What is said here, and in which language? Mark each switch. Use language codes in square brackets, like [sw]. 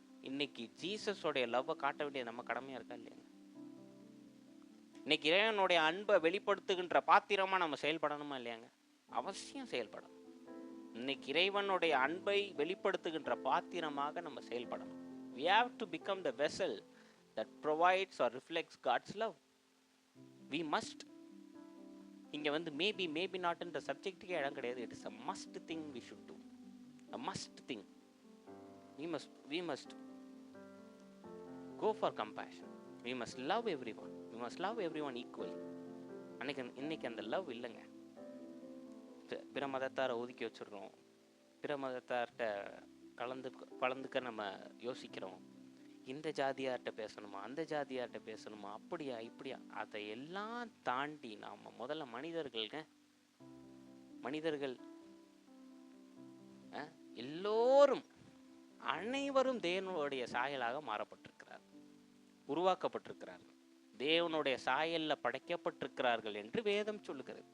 [ta] இன்னைக்கு ஜீசஸோடைய லவ்வை காட்ட வேண்டியது நம்ம கடமையாக இருக்கா இல்லையாங்க? இன்னைக்கு இறைவனுடைய அன்பை வெளிப்படுத்துகின்ற பாத்திரமாக நம்ம செயல்படணுமா இல்லையாங்க? அவசியம் செயல்படணும். இன்னைக்கு இறைவனுடைய அன்பை வெளிப்படுத்துகின்ற பாத்திரமாக நம்ம செயல்படணும். [en] We have to become the vessel that provides or reflects God's love. We must. [ta] இங்க வந்து [en] maybe not [ta] என்ற சப்ஜெக்ட்டுக்கே இடம் கிடையாது. [en] It is a must thing we should do. A must thing. We must go for compassion. We must love everyone. We must love everyone equally. [ta] இன்னைக்கு அந்த love இல்லைங்க. பிற மதத்தாரை ஒதுக்கி வச்சிடுறோம், பிற மதத்தார்கிட்ட கலந்துக்க நம்ம யோசிக்கிறோம். இந்த ஜாதியார்கிட்ட பேசணுமா, அந்த ஜாதியார்கிட்ட பேசணுமா, அப்படியா இப்படியா, அதையெல்லாம் தாண்டி நாம் முதல்ல மனிதர்கள் எல்லோரும் அனைவரும் தேவனுடைய சாயலாக மாறப்பட்டிருக்கிறார், உருவாக்கப்பட்டிருக்கிறார்கள், தேவனுடைய சாயல்ல படைக்கப்பட்டிருக்கிறார்கள் என்று வேதம் சொல்லுகிறது.